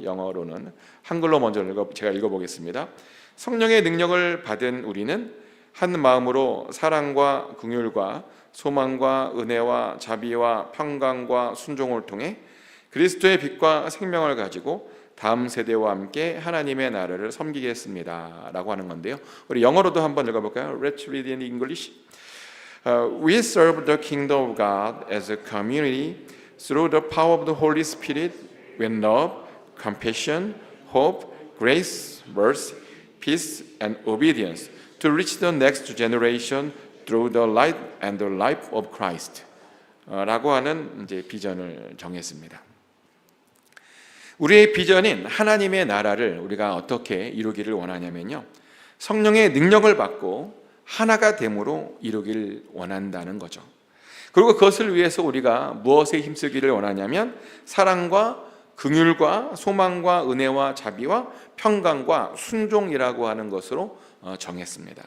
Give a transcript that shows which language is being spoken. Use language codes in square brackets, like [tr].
[ko] 영어로는 한글로 먼저 제가 읽어보겠습니다. 성령의 능력을 받은 우리는 한 마음으로 사랑과 긍휼과 소망과 은혜와 자비와 평강과 순종을 통해 그리스도의 빛과 생명을 가지고 다음 세대와 함께 하나님의 나라를 섬기겠습니다 라고 하는 건데요, 우리 영어로도 한번 읽어볼까요? [en] Let's read in English. We serve the kingdom of God as a community through the power of the Holy Spirit with love, compassion, hope, grace, mercy, peace and obedience to reach the next generation through the light and the life of Christ [ko] 라고 하는 이제 비전을 정했습니다. 우리의 비전인 하나님의 나라를 우리가 어떻게 이루기를 원하냐면요, 성령의 능력을 받고 하나가 됨으로 이루길 원한다는 거죠. 그리고 그것을 위해서 우리가 무엇에 힘쓰기를 원하냐면 사랑과 긍휼과 소망과 은혜와 자비와 평강과 순종이라고 하는 것으로 정했습니다.